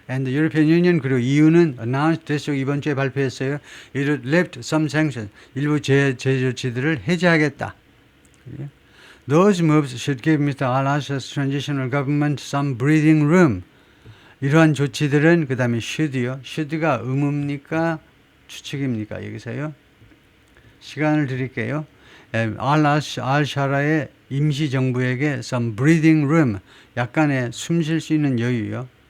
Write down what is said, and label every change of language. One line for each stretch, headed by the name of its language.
English: And the European Union,
Korean: 그리고 EU는
English: announced this
Korean: 이번 주에 발표했어요.
English: It would lift some sanctions.
Korean: 일부 제재 조치들을 해제하겠다.
English: Those moves should give Mr. al-Assad's transitional government some breathing room.
Korean: 이러한 조치들은 그 다음에 should요. should가 의무입니까? 추측입니까? 여기서요. 시간을 드릴게요. al-Shara의 임시정부에게
English: some breathing room,
Korean: 약간의 숨 쉴 수 있는 여유요.